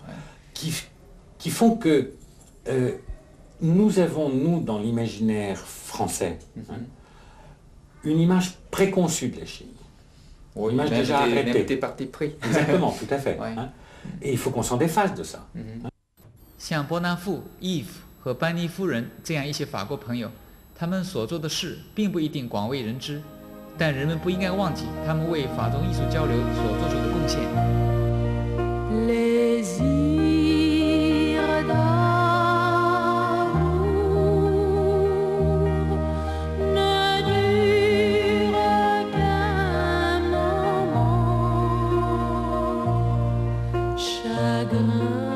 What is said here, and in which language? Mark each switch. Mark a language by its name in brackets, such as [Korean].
[French] Ouais. qui font que nous avons, nous, dans l'imaginaire français, hein, une image préconçue de la Chine. Une image Même déjà des arrêtée. partis pris. Exactement, tout à fait. Ouais. hein. Et il faut qu'on s'en défasse de ça. [Chinese] 像波纳夫、伊夫和班尼夫人这样一些法国朋友，他们所做的事并不一定广为人知，但人们不应该忘记他们为法中艺术交流所做出的贡献。 [French] Les ires d'amour ne durent qu'un moment, chagrin